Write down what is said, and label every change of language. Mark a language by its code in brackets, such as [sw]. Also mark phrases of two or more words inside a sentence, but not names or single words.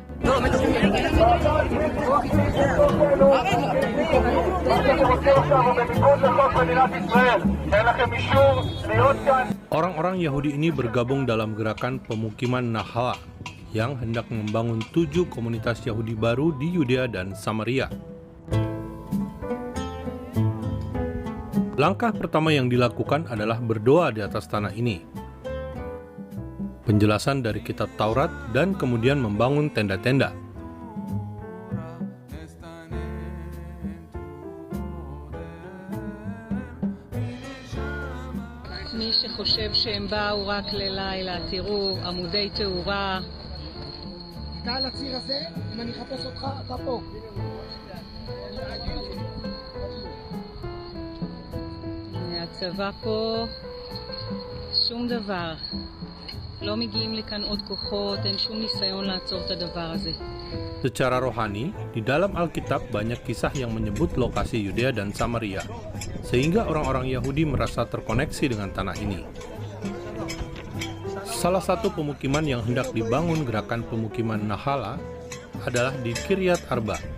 [id] Orang-orang Yahudi ini bergabung dalam gerakan pemukiman Nahala yang hendak membangun 7 komunitas Yahudi baru di Yudea dan Samaria. Langkah pertama yang dilakukan adalah berdoa di atas tanah ini. Penjelasan dari kitab Taurat dan kemudian membangun tenda-tenda. [he] מי שחושב שהם באו רק ללילה, תראו, עמודי תאורה. אתה על הציר הזה, אם אני אחפש אותך, אתה פה. הצבא פה, שום דבר. לא מגיעים לכאן עוד כוחות, אין שום ניסיון לעצור את הדבר הזה. [id] Secara rohani, di dalam Alkitab banyak kisah yang menyebut lokasi Yudea dan Samaria, sehingga orang-orang Yahudi merasa terkoneksi dengan tanah ini. Salah satu pemukiman yang hendak dibangun gerakan pemukiman Nahala adalah di Kiryat Arba.